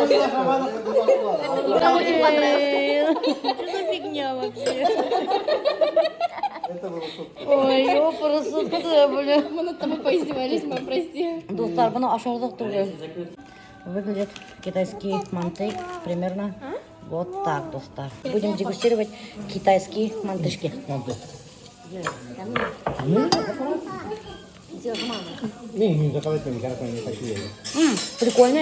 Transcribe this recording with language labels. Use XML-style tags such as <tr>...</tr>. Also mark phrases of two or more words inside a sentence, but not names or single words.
<ru>Кому не понравилось? Что за фигня вообще? Ой, ёпарасоте, бля. Мы над тобой поиздевались, мы прости. Достар,</ru> <tr>bunu aşağıda тоже.</tr> <ru>Выглядит китайский мантык примерно вот так, достар. Будем дегустировать китайские мантышки. Прикольные.</ru>